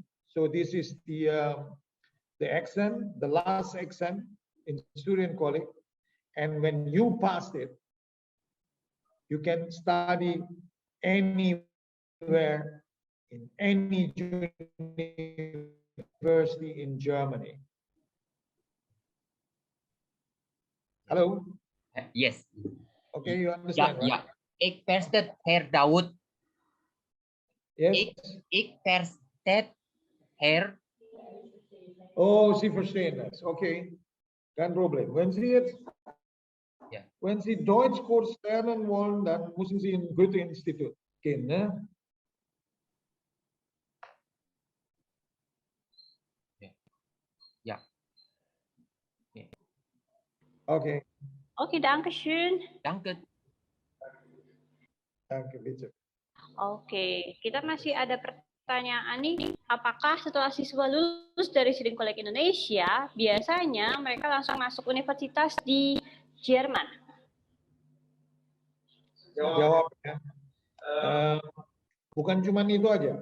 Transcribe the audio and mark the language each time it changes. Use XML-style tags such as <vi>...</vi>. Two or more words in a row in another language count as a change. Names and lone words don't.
<en>So this is the exam, the last exam in student college, And when you passed it, you can study anywhere in any university in Germany. Hello? Yes. Okay, you understand, right?</en> <nl>Ja. Ik versta Herr Daud.</nl> <en>Yes?</en> <nl>Ik versta Herr.</nl> <de>Oh, Sie verstehen das. Okay, kein Problem. Ja. Wenn Sie Deutschkurs lernen wollen, dann müssen Sie in Goethe-Institut gehen, ne? Ja. Okay, Oke, danke schön. Danke. danke, bitte.</de> <id>Oke, kita masih ada pertanyaan nih. Apakah setelah siswa lulus dari Student College Indonesia, biasanya mereka langsung masuk universitas di Jerman? Jawab ya. Bukan cuma itu aja.</id>